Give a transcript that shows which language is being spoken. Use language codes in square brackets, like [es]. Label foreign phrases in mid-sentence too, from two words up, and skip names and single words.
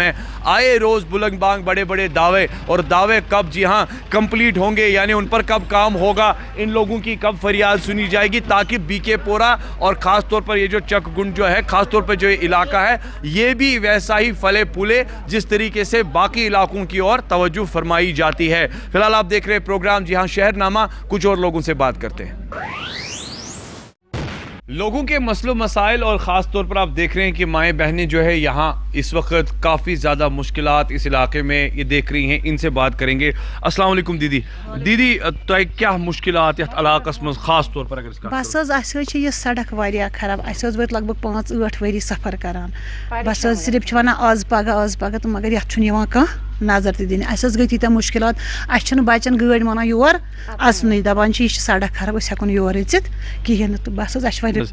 [ur] ہے آئے روز بلند بانگ بڑے بڑے دعوے اور دعوے کب جی ہاں کمپلیٹ ہوں گے یعنی ان پر کب کام ہوگا ان لوگوں کی کب فریاد سنی جائے گی تاکہ بی کے پورہ اور خاص طور پر یہ جو چک گنڈ جو ہے خاص طور پر جو یہ علاقہ ہے یہ بھی ویسا ہی پھلے پھولے جس طریقے سے باقی علاقوں کی اور توجہ فرمائی جاتی ہے فی الحال آپ دیکھ رہے ہیں پروگرام جی ہاں شہر نامہ کچھ اور لوگوں سے بات کرتے ہیں لوگوں کے مسئلہ مسائل اور خاص طور پر آپ دیکھ رہے ہیں کہ مائیں بہنیں جو ہے یہاں اس وقت کافی زیادہ مشکلات اس علاقے میں یہ دیکھ رہی ہیں ان سے بات کریں گے السلام علیکم دیدی دیدی تو کیا مشکلات [ks] یتھ علاقس مز [ur] خاص طور پر اگر [ks] بس حظ اسہِ حظ چھِ یہِ سڑک واریاہ خراب اسہِ حظ وٲتۍ لگ بگ 5-8 ؤری سفر کران بس حظ صرف چھِ ونان آز پگاہ تہٕ مگر یتھ چھُنہٕ یِوان کانٛہہ نظر تہِ دِنہٕ اسہِ حظ گٔے تیٖتیاہ مُشکلات اسہِ چھِنہٕ بچن گٲڑۍ مانان یور اژنٕے دپان چھِ یہِ چھِ سڑک خراب أسۍ ہٮ۪کو نہٕ یور أژِتھ کِہیٖنۍ نہٕ تہٕ بس حظ اسہِ چھِ واریاہ